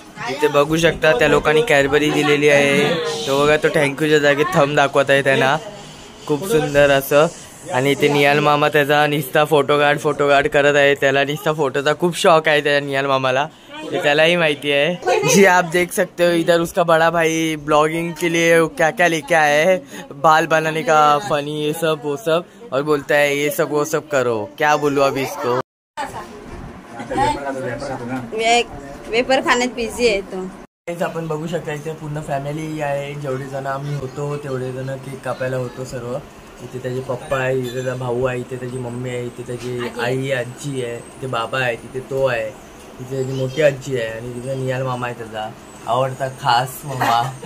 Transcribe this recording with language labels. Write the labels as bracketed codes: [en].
[mr] इथे बघू शकता त्या लोकांनी कॅडबरी दिलेली आहे. तो बघा तो थँक्यूच्या जागी थंब दाखवत आहे त्यांना, खूप सुंदर असं. आणि इथे निहाल मामा त्याचा निस्ता फोटो काढ करत आहे. त्याला निस्ता फोटोचा खूप शौक आहे त्या निहाल मामाला, ये त्यालाही माहिती है. [hi] जी आप देख सकते हो इधर उसका बड़ा भाई ब्लॉगिंग के लिए क्या क्या लेके आया है, बाल बनाने का फनी ये सब वो सब, और बोलता है ये सब वो सब करो. क्या बोलूं अभी इसको. [mr] वेपर खाण्यात बिझी आहे तो. आपण बघू शकता इथे पूर्ण फॅमिली आहे. जेवढे जण आम्ही होतो तेवढे जण केक कापायला होतो सर्व. इथे त्याचे पप्पा आहे, इथे त्याचा भाऊ आहे, इथे त्याची मम्मी आहे, इथे त्याची आई आजी आहे, इथे बाबा आहे, तिथे तो आहे, तिथे त्याची मोठी आजी आहे, आणि तिथे निहाल मामा आहे त्याचा आवडता खास मामा.